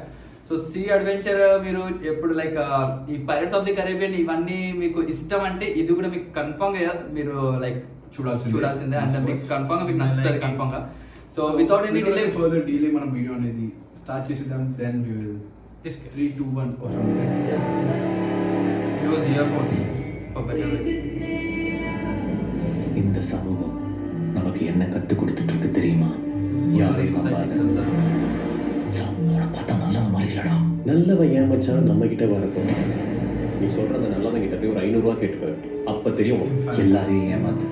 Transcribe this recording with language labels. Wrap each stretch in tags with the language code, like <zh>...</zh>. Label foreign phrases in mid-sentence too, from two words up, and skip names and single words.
<en>so sea adventure</en> <te>మీరు ఎప్పుడు లైక్ ఈ పైరట్స్ ఆఫ్ ది కరేబియన్ ఇవన్నీ మీకు ఇష్టం అంటే ఇది కూడా మీకు కన్ఫర్మ్ గా మీరు లైక్ చూడాల్సిందే. అంటే మీకు కన్ఫర్మ్ గా మీకు నచ్చుతుంది కన్ఫర్మ్ గా.</te> <en>so without any delay further delay</en> <te>మనం వీడియో అనేది స్టార్ట్ చేసేద్దాం.</te> <en>then we will 3 2 1 use earphones for better way.</en> <ta>இந்த சமூகம் நமக்கு என்ன கற்றுக் கொடுத்துட்டு இருக்கு தெரியுமா? யாரையும் நம்பாத. உன பார்த்தா நல்லவன் மாதிரி இல்லடா. நல்லவன் ஏமாச்சான் நம்ம கிட்ட வரப்போம். நீ சொல்ற அந்த நல்லவன் கிட்ட போய் ஒரு 500 ரூபாய் கேட்டுப்பாரு, அப்ப தெரியும் எல்லாரையும் ஏமாத்து.</ta>